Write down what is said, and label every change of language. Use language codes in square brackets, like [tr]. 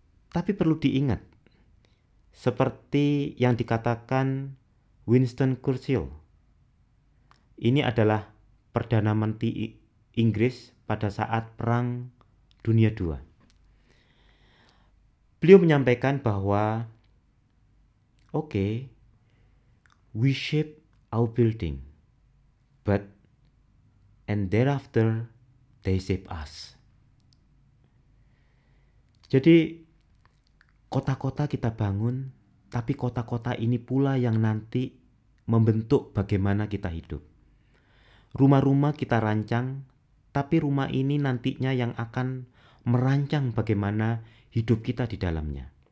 [id] Tapi perlu diingat, seperti yang dikatakan Winston Churchill, ini adalah Perdana Menteri Inggris pada saat Perang Dunia II. Beliau menyampaikan bahwa [en] okay, we shape our building, but and thereafter they shape us. [id] Jadi kota-kota kita bangun, tapi kota-kota ini pula yang nanti membentuk bagaimana kita hidup. Rumah-rumah kita rancang, tapi rumah ini nantinya yang akan merancang bagaimana hidup kita di dalamnya.